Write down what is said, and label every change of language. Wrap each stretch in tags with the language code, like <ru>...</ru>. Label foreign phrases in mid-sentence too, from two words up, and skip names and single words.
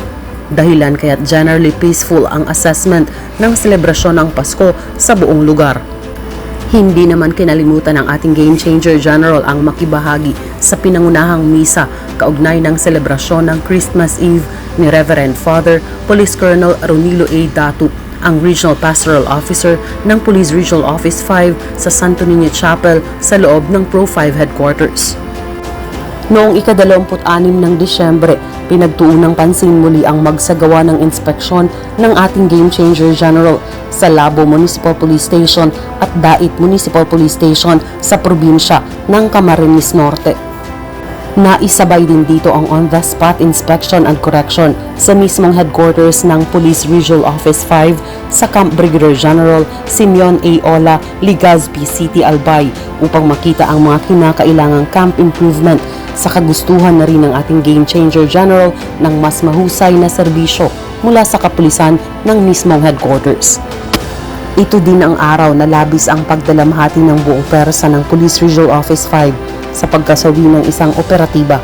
<tl>Dahilan kaya't</tl> <en>generally peaceful</en> <tl>ang assessment ng selebrasyon ng Pasko sa buong lugar. Hindi naman kinalimutan ng ating Game Changer General ang makibahagi sa pinangunahang misa kaugnay ng selebrasyon ng Christmas Eve ni Reverend Father Police Colonel Ronilo A. Datu, ang</tl> <en>Regional Pastoral Officer</en> <tl>ng Police Regional Office 5 sa Santo Niño Chapel sa loob ng Pro 5 Headquarters. Noong ika-26 ng Disyembre, pinagtuon ng pansin muli ang magsagawa ng inspeksyon ng ating Game Changer General sa Labo Municipal Police Station at Dait Municipal Police Station sa probinsya ng Camarines Norte. Naisabay din dito ang</tl> <en>on-the-spot inspection and correction</en> <tl>sa mismong headquarters ng Police Regional Office 5 sa Camp Brigadier General Simeon A. Ola, Legazpi City, Albay upang makita ang mga kinakailangang</tl> <en>camp improvement</en> <tl>sa kagustuhan na rin ng ating Game Changer General ng mas mahusay na serbisyo mula sa kapulisan ng mismong headquarters. Ito din ang araw na labis ang pagdalamhati ng buong pwersa ng Police Regional Office 5 sa pagkasawi ng isang operatiba.</tl>